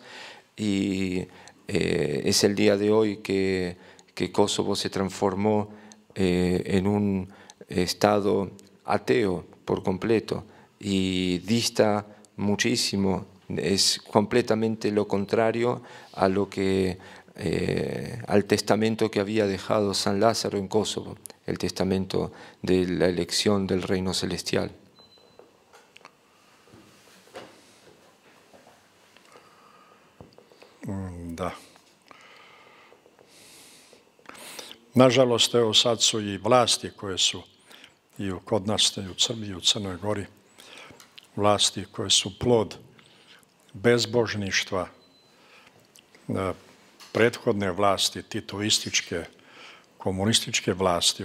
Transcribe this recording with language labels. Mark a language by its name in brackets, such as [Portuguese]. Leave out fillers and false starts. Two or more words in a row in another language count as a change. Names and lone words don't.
[Spanish] Y es el día de hoy que Kosovo se transformó en un estado ateo por completo y dista muchísimo, es completamente lo contrario a lo que al testamento que había dejado San Lázaro en Kosovo, el testamento de la elección del reino celestial. [Serbian] Da. Nažalost, evo sad su i vlasti koje su i kod nas i u Srbiji, u Crnoj Gori, vlasti koje su plod bezbožništva prethodne vlasti, titoističke, komunističke vlasti.